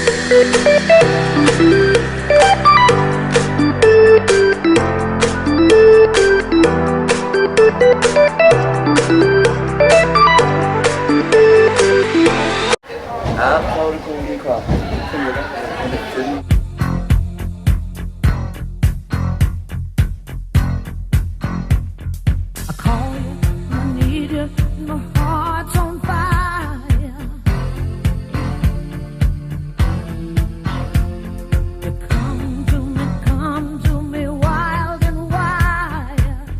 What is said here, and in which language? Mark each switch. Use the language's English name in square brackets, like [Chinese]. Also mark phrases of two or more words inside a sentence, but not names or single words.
[Icelandic] Ja, þá erum við komin í hvað? 5 minútur. [English] I call you, I need you, my heart's on fire. You come to me wild and wild.